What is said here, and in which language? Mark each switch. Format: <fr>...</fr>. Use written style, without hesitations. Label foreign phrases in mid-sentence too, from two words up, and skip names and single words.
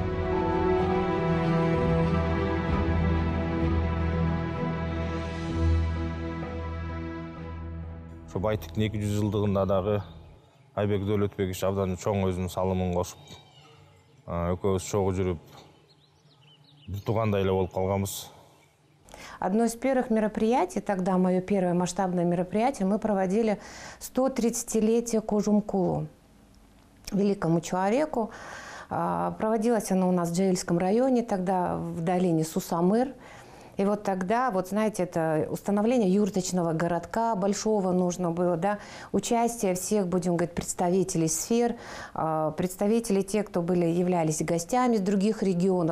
<ky>Ошо Байтиктин 200 жылдыгында дагы Айбек Дөөлөтбекович абдан чоң өзүнүн салымын кошуп, экөөбүз чогуу жүрүп, бир туугандай эле болуп калганбыз.</ky> <ru>Одно из первых мероприятий, тогда мое первое масштабное мероприятие, мы проводили 130-летие Кожумкулу, великому человеку. Проводилось оно у нас в Джаильском районе, тогда в долине Сусамыр. И вот тогда, вот знаете, это установление юрточного городка большого нужно было, да, участие всех, будем говорить, представителей сфер, представителей тех, кто являлись гостями из других регионов.</ru>